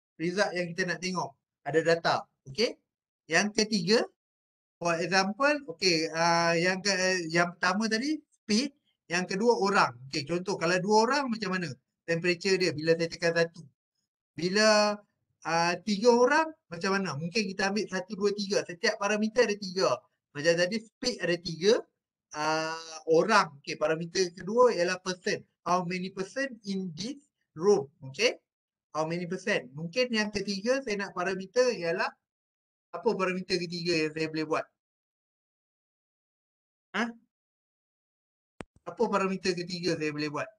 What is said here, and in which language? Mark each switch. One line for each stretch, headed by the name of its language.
Malay: Result yang kita nak tengok. Ada data. Okay. Yang ketiga,
English: for example,
Malay: okay, yang pertama tadi, speed. Yang kedua, orang. Okay, contoh. Kalau 2 orang, macam mana? Temperature dia bila saya tekan 1. Bila 3 orang, macam mana? Mungkin kita ambil 1, 2, 3. Setiap parameter ada 3. Macam tadi, speed ada 3. Orang. Okay, parameter kedua ialah person.
English: How many person in this room? Okay. How many person?
Malay: Mungkin yang ketiga, saya nak parameter ialah, apa parameter ketiga yang saya boleh buat? Apa parameter ketiga saya boleh buat?